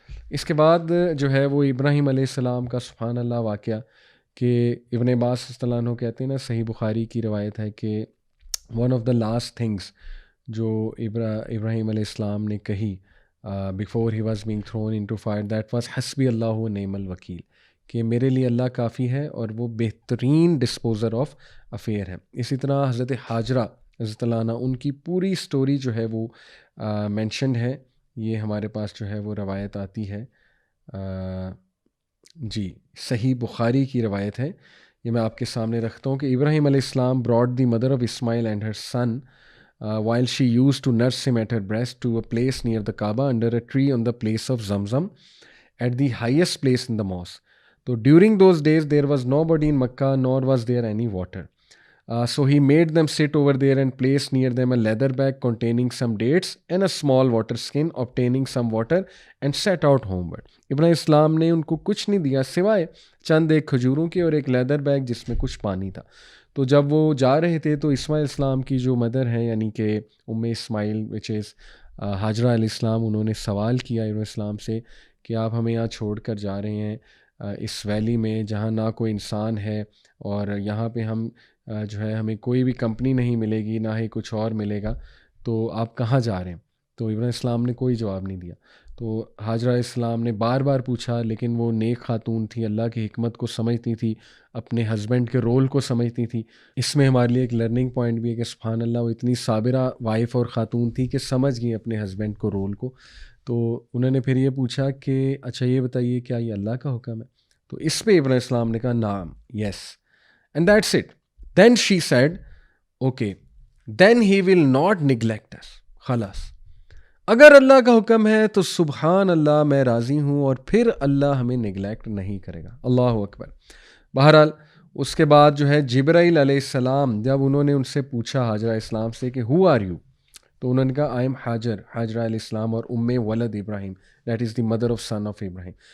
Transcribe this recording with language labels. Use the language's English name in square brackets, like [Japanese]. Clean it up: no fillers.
[Urdu] اس کے بعد جو ہے وہ ابراہیم علیہ السلام کا سبحان اللہ واقعہ، کہ ابن عباس رضی اللہ عنہ کہتے ہیں نا، صحیح بخاری کی روایت ہے کہ [English] one of the last things [Urdu] جو ابراہیم علیہ السلام نے کہی [English] before he was being thrown into fire, that was [Arabic] حسبی اللہ و نعم الوکیل، [Urdu] کہ میرے لیے اللہ کافی ہے اور وہ بہترین [English] disposer of affair [Urdu] ہے. اسی طرح حضرت حاجرہ حضرت اللہ عنہ، ان کی پوری سٹوری جو ہے وہ مینشنڈ ہے. یہ ہمارے پاس جو ہے وہ روایت آتی ہے، جی صحیح بخاری کی روایت ہے. یہ میں آپ کے سامنے رکھتا ہوں کہ ابراہیم علیہ السلام [English] brought the mother of Ismail and her son while she used to nurse him at her breast to a place near the Kaaba under a tree on the place of Zamzam at the highest place in the mosque. So during those days there was nobody in Makkah nor was there any water. So he made them sit over there and placed near them a leather bag containing some dates and a small water skin, obtaining some water and set out homeward. [Urdu] ابراہیم اسلام نے ان کو کچھ نہیں دیا سوائے چند ایک کھجوروں کی اور ایک لیدر بیگ جس میں کچھ پانی تھا. تو جب وہ جا رہے تھے تو اسماعیل اسلام کی جو مدر ہیں یعنی کہ اسماعیل وچ از حاجرہ علیہ السلام، انہوں نے سوال کیا ابراہیم اسلام سے کہ آپ ہمیں یہاں چھوڑ کر جا رہے ہیں اس ویلی میں جہاں نہ کوئی انسان ہے اور یہاں پہ ہم جو ہے ہمیں کوئی بھی کمپنی نہیں ملے گی، نہ ہی کچھ اور ملے گا، تو آپ کہاں جا رہے ہیں؟ تو ابراہیم السلام نے کوئی جواب نہیں دیا. تو حاجرہ علیہ السلام نے بار بار پوچھا، لیکن وہ نیک خاتون تھی، اللہ کی حکمت کو سمجھتی تھی، اپنے ہسبینڈ کے رول کو سمجھتی تھی. اس میں ہمارے لیے ایک لرننگ پوائنٹ بھی ہے کہ سبحان اللہ وہ اتنی صابرہ وائف اور خاتون تھی کہ سمجھ گئی اپنے ہسبینڈ کو رول کو. تو انہوں نے پھر یہ پوچھا کہ اچھا یہ بتائیے کیا یہ اللہ کا حکم ہے؟ تو اس پہ ابراہیم السلام نے کہا [Arabic] نعم، [English] Yes, and that's it. Then she said, okay, then he will not neglect us. [Urdu] خلاص اگر اللہ کا حکم ہے تو سبحان اللہ میں راضی ہوں، اور پھر اللہ ہمیں نگلیکٹ نہیں کرے گا. اللہ اکبر. بہرحال اس کے بعد جو ہے جبرائیل علیہ السلام جب انہوں نے ان سے پوچھا حاجرہ اسلام سے کہ [English] who are you، [Urdu] تو انہوں نے کہا [English] I am [Urdu] حاجرہ علیہ السلام اور ولد ابراہیم، [English] that is the mother of son of Ibrahim.